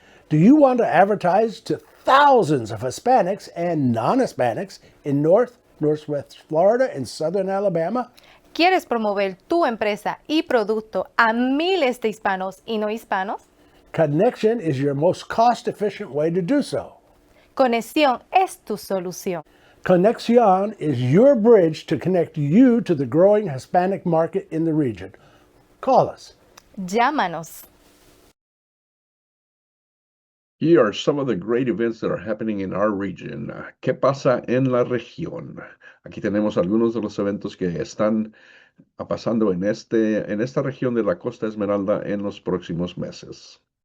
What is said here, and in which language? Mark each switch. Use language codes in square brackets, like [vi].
[en] Do you want to advertise to thousands of Hispanics and non-Hispanics in Northwest Florida, and Southern Alabama? [es] ¿Quieres promover tu empresa y producto a miles de hispanos y no hispanos? [en] Connection is your most cost-efficient way to do so. [es] Conexión es tu solución. [en] Conexion is your bridge to connect you to the growing Hispanic market in the region. Call us. [es] Llámanos. [en] Here are some of the great events that are happening in our region. [es] ¿Qué pasa en la región? Aquí tenemos algunos de los eventos que están pasando en esta región de la Costa Esmeralda en los próximos meses.